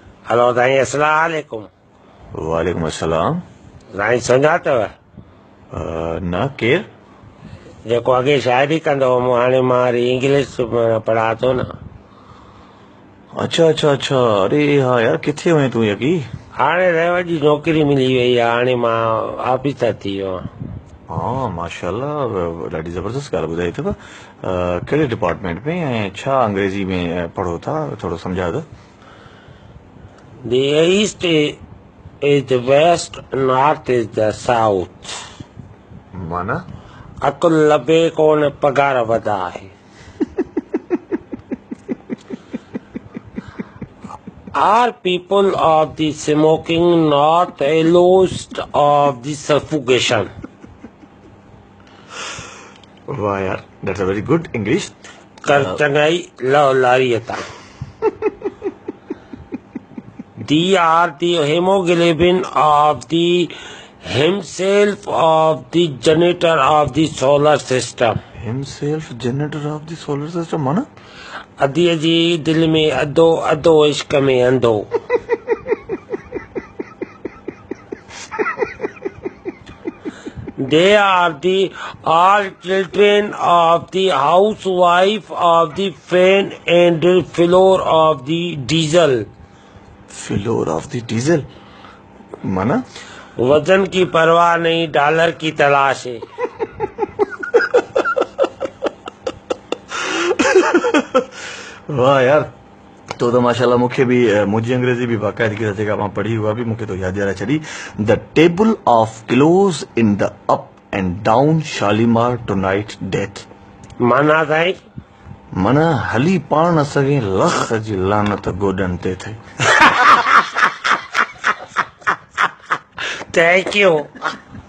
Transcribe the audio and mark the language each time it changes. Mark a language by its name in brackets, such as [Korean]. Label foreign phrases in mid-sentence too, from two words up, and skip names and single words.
[Sindhi] हेलो साईं, [Arabic] السلام عليكم. وعليكم السلام. [Sindhi] साईं सुञातव? न केर? जेको अॻे शाइरी कंदो हुउमि, हाणे मां वरी इंग्लिश पढ़ा थो न। अच्छा अच्छा अच्छा, अरे हाँ यार, किथे हुए तूं यकी? हाणे रेवत जी नौकिरी मिली वई आहे, हाणे मां ऑफिसर थी वियो आहियां। हाँ माशाल्लाह, ॾाढी ज़बरदस्त ॻाल्हि ॿुधाई अथव। कहिड़े डिपार्टमेंट में ऐं छा अंग्रेजी में पढ़ो था, थोरो सम्झायो त। [English] The east is the west, north is the south. [Sindhi] माना? अकुल लभे कोन, पगार वधा आहे। [English] Are people of the smoking not almost of the suffocation? [Sindhi] वाह यार, [English] that's a very good English. [Sindhi] कर चंगाई लव लारियता। [English] They are the hemoglobin of the himself of the generator of the solar system. himself generator of the solar system माना? [Sindhi] अधीअ जी दिल में अधो, अधो इश्क में अंधो। [English] They are the all children of the housewife of the fan and the floor of the diesel. floor of the diesel माना? [Urdu] وزن کی پرواہ نہیں، ڈالر کی تلاش ہے. [Sindhi] वाह यार, तो माशाल्लाह मूंखे बि मुंहिंजी अंग्रेजी बि बाक़ाइदगी सां जेका मां पढ़ी हुआ बि मूंखे तो यादि ॾियारे छॾी। [English] the table of close in the up and down Shalimar to night death. [Sindhi] माना साईं? माना हली पाण न सघे, लख जी लानत गोॾनि ते थिए। [English] thank you.